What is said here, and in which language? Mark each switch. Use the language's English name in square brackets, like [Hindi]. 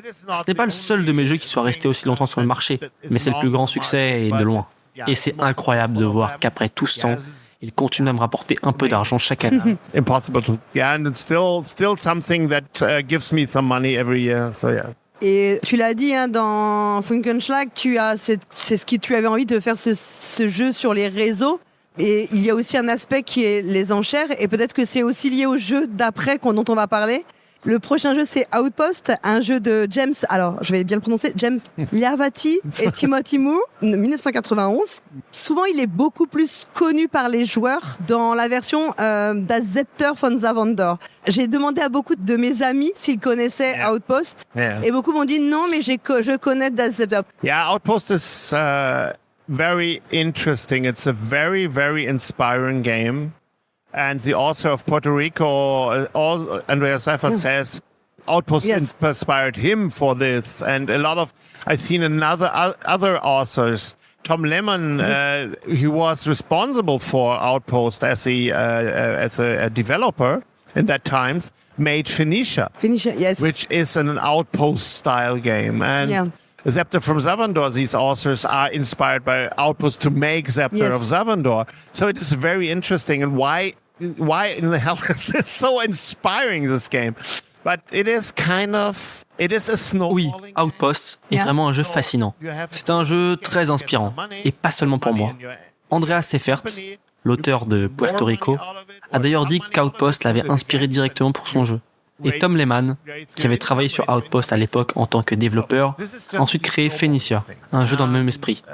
[French] Ce n'est pas le seul de mes jeux qui soit resté aussi longtemps sur le marché, mais c'est le plus grand succès et de loin. Et c'est incroyable de voir qu'après tout ce temps, il continue à me rapporter un peu d'argent chaque année. [English] Impossible to, yeah, and it's still something that gives me some money every year. So yeah. [French] Et tu l'as dit hein, dans Funkenschlag, c'est ce que tu avais envie de faire ce jeu sur les réseaux. Et il y a aussi un aspect qui est les enchères et peut-être que c'est aussi lié au jeu d'après dont on va parler. Le prochain jeu, c'est Outpost, un jeu de James, alors je vais bien le prononcer, James Liavati et Timothy Moore, 1991. Souvent, il est beaucoup plus connu par les joueurs dans la version Das Zepter von Zavandor. J'ai demandé à beaucoup de mes amis s'ils connaissaient Outpost et beaucoup m'ont dit non, mais je connais Das Zepter. [English] Yeah, Outpost is very interesting. It's a very, very inspiring game. And the author of Puerto Rico, Andreas Seifert, says Outpost inspired him for this. And a lot of, I've seen other authors. Tom Lemon, he was responsible for Outpost as a developer in that times, made Phoenicia. Phoenicia, yes. Which is an Outpost style game. And Zepter from Zavandor, these authors are inspired by Outpost to make Zepter of Zavandor. So it is very interesting. And why in the hell is this so inspiring, this game? But it is a snowballing. [French] Oui, Outpost est vraiment un jeu fascinant. C'est un jeu très inspirant, et pas seulement pour moi. Andreas Seifert, l'auteur de Puerto Rico, a d'ailleurs dit qu'Outpost l'avait inspiré directement pour son jeu. Et Tom Lehman, qui avait travaillé sur Outpost à l'époque en tant que développeur, a ensuite créé Phoenicia, un jeu dans le même esprit.